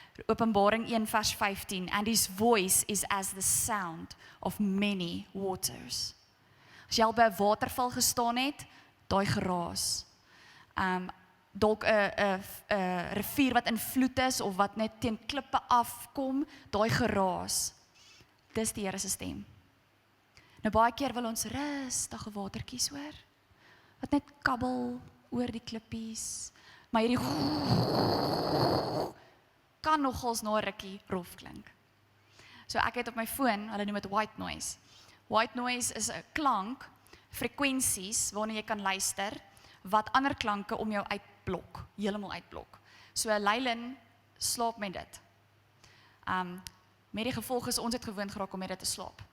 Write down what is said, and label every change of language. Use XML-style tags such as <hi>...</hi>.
<af>Openbaring 1 vers 15,</af> <en>and his voice is as the sound of many waters.</en> <af>As jy al by 'n waterval gestaan het, daai geraas. Dalk 'n rivier wat in vloed is of wat net teen klippe afkom, daai geraas. Dis die Here se stem. Nou baie keer wil ons rustige watertjies hoor, wat net kabbel oor die klippies, maar hierdie kan nogals na 'n rukkie rof klink. So ek het op my foon, hulle noem dit white noise. White noise is 'n klank, frekwensies waarna jy kan luister, wat ander klanke om jou uitblok, heeltemal uitblok. So Leilin slaap met dit. Met die gevolg is ons het gewoond geraak om met dit te slaap.</af>